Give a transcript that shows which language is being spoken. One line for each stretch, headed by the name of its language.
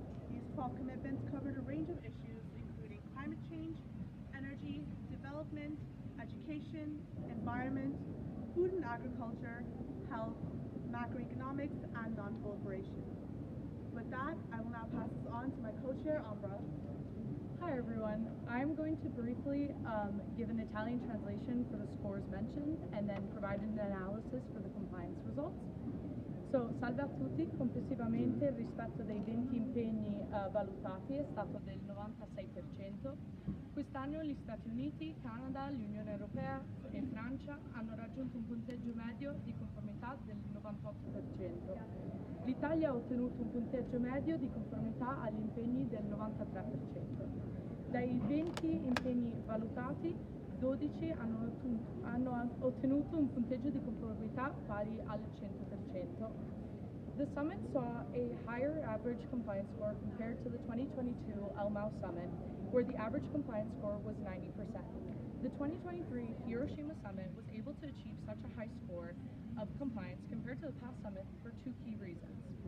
English: These 12 commitments covered a range of issues including climate change, energy, development, education, environment, food and agriculture, health, macroeconomics, and non-proliferation. With that, I will now pass this on to my co-chair, Ambra. Hi everyone. I'm going to briefly give an Italian translation for the scores mentioned and then provide an analysis for the compliance results.
Italian: So, salve a tutti, complessivamente il rispetto dei 20 impegni valutati è stato del 96%. Quest'anno gli Stati Uniti, Canada, l'Unione Europea e Francia hanno raggiunto un punteggio medio di conformità del 98%. L'Italia ha ottenuto un punteggio medio di conformità agli impegni del 93%. Dai 20 impegni valutati, 12 hanno ottenuto un punteggio di conformità pari al 100%.
English: The summit saw a higher average compliance score compared to the 2022 Elmau Summit, where the average compliance score was 90%. The 2023 Hiroshima Summit was able to achieve such a high score of compliance compared to the past summit for two key reasons.